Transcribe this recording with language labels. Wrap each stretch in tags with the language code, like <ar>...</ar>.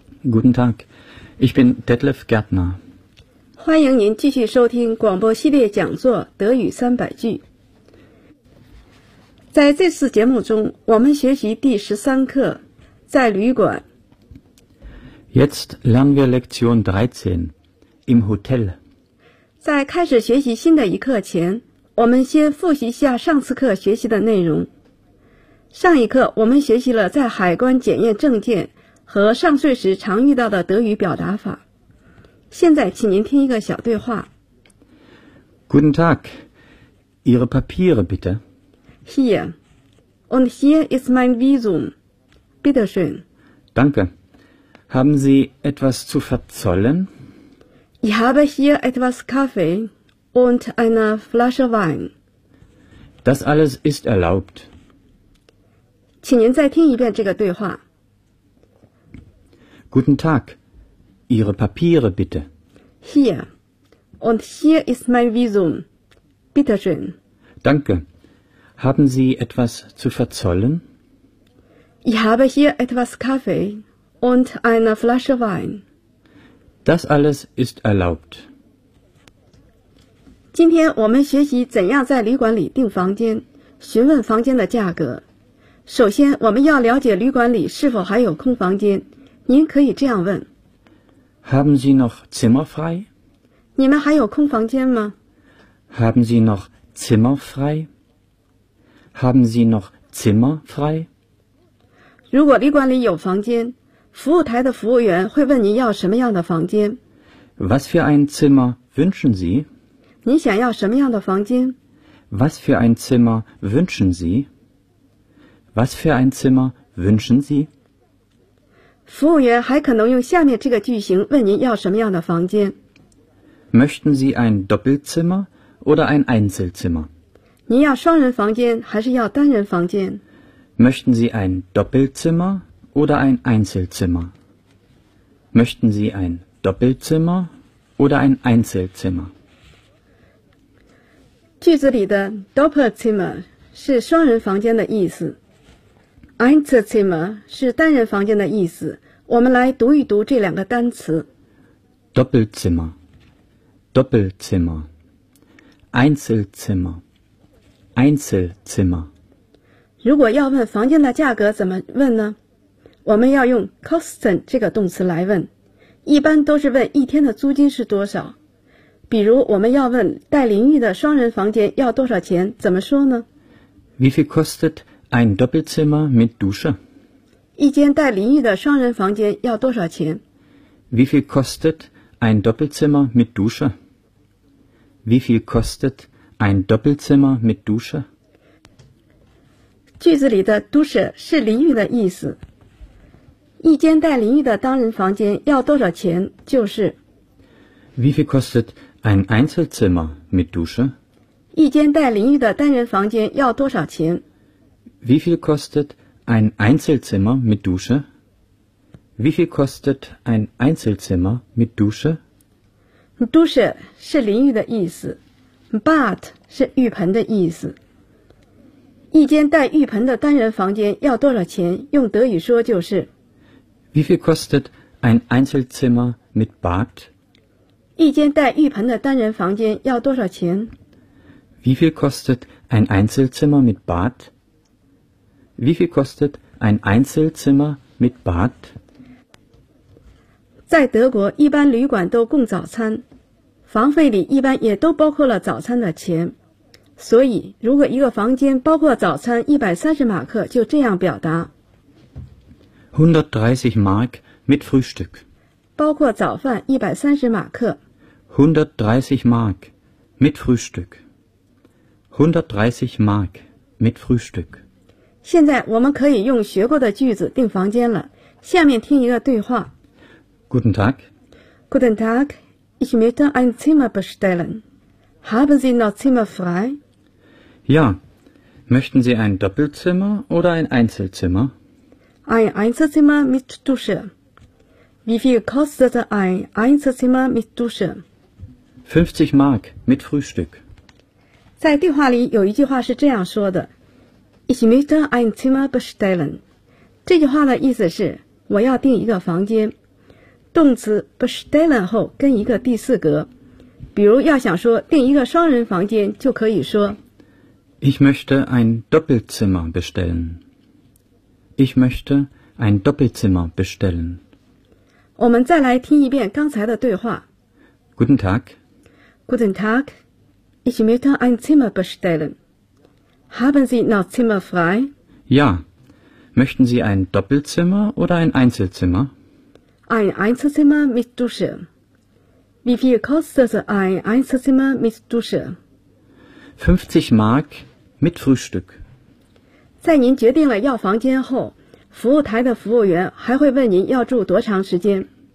<de>Guten Tag, ich bin Detlef Gärtner.</de> <zh>欢迎您继续收听广播系列讲座德语300句。在这次节目中，我们学习第13课，在旅馆。</zh> <de>Jetzt lernen wir Lektion 13, im Hotel.</de> <zh>在开始学习新的一课前，我们先复习一下上次课学习的内容。上一课我们学习了在海关检验证件和上税时常遇到的德语表达法。现在请您听一个小对话。</zh> <de>Guten Tag, Ihre Papiere bitte. Hier, und hier ist mein Visum. Bitte schön. Danke. Haben Sie etwas zu verzollen? Ich habe hier etwas Kaffee und eine Flasche Wein. Das alles ist erlaubt.</de> <zh>请您再听一遍这个对话。</zh> <de>Guten Tag, Ihre Papiere bitte. Hier, und hier ist mein Visum. Bitte schön. Danke. Haben Sie etwas zu verzollen? Ich habe hier etwas Kaffee und eine Flasche Wein. Das alles ist erlaubt.</de> <zh>今天我们学习怎样在旅馆里订房间，询问房间的价格。首先我们要了解旅馆里是否还有空房间，您可以这样问。</zh> <de>Haben Sie noch Zimmer frei?</de> <zh>你们还有空房间吗？</zh> <de>Haben Sie noch Zimmer frei? Haben Sie noch Zimmer frei?</de> <zh>如果旅馆里有房间，服务台的服务员会问您要什么样的房间。</zh> <de>Was für ein Zimmer wünschen Sie?</de> <zh>你想要什么样的房间？</zh> <de>Was für ein Zimmer wünschen Sie? Was für ein Zimmer wünschen Sie?</de> <zh>服务员还可能用下面这个句型问您要什么样的房间。</zh> <de>Möchten Sie ein Doppelzimmer oder ein Einzelzimmer?</de> <zh>您要双人房间还是要单人房间？</zh> <de>Möchten Sie ein Doppelzimmer oder ein Einzelzimmer? Möchten Sie ein Doppelzimmer oder ein Einzelzimmer?</de> <zh>句子里的 Doppelzimmer 是双人房间的意思。 Einzelzimmer 是单人房间的意思。我们来读一读这两个单词。</zh> <de>Doppelzimmer, Doppelzimmer, Einzelzimmer, Einzelzimmer。</de> <zh>如果要问房间的价格怎么问呢？我们要用 Kosten 这个动词来问，一般都是问一天的租金是多少。比如我们要问带淋浴的双人房间要多少钱，怎么说呢？</zh> <de>Wie viel kostet? Ein Doppelzimmer mit Dusche.</de> <zh>一间带淋浴的双人房间要多少钱？</zh> <de>Wie viel kostet ein Doppelzimmer mit Dusche? Wie viel kostet ein Doppelzimmer mit Dusche?</de> <zh>句子里的 Dusche 是淋浴的意思。一间带淋浴的单人房间要多少钱？就是</zh> <de>Wie viel kostet ein Einzelzimmer mit Dusche?</de> <zh>一间带淋浴的单人房间要多少钱？</zh> <de>Wie viel kostet ein Einzelzimmer mit Dusche? Wie viel kostet ein Einzelzimmer mit Dusche?</de> <zh>Dusche 是淋浴的意思， Bad 是浴盆的意思。一间带浴盆的单人房间要多少钱？用德语说就是</zh> <de>Wie viel kostet ein Einzelzimmer mit Bad?</de> <zh>一间带浴盆的单人房间要多少钱？</zh> <de>Wie viel kostet ein Einzelzimmer mit Bad? Wie viel kostet ein Einzelzimmer mit Bad?</de> <zh>在德国一般旅馆都供早餐，房费里一般也都包括了早餐的钱，所以如果一个房间包括早餐130马克，就这样表达</zh> <de>130 Mark mit Frühstück，</de> <zh>包括早饭130马克。</zh> <de>130 Mark mit Frühstück. 130 Mark mit Frühstück.</de> <zh>现在我们可以用学过的句子订房间了。下面听一个对话。</zh> <de>Guten Tag. Guten Tag. Ich möchte ein Zimmer bestellen. Haben Sie noch Zimmer frei? Ja. Möchten Sie ein Doppelzimmer oder ein Einzelzimmer? Ein Einzelzimmer mit Dusche. Wie viel kostet ein Einzelzimmer mit Dusche? 50 Mark mit Frühstück.</de> <zh>在对话里有一句话是这样说的。</zh> <de>Ich möchte ein Zimmer bestellen.</de> <zh>这句话的意思是我要订一个房间。动词 bestellen 后跟一个第四格。比如要想说订一个双人房间就可以说</zh> <de>Ich möchte ein Doppelzimmer bestellen. Ich möchte ein Doppelzimmer bestellen.</de> <zh>我们再来听一遍刚才的对话。</zh> <de>Guten Tag. Guten Tag. Ich möchte ein Zimmer bestellen. Haben Sie noch Zimmer frei? Ja. Möchten Sie ein Doppelzimmer oder ein Einzelzimmer? Ein Einzelzimmer mit Dusche. Wie viel kostet ein Einzelzimmer mit Dusche? 50 Mark mit Frühstück.</de> <zh>在您决定了要房间后，服务台的服务员还会问您要住多长时间。</zh>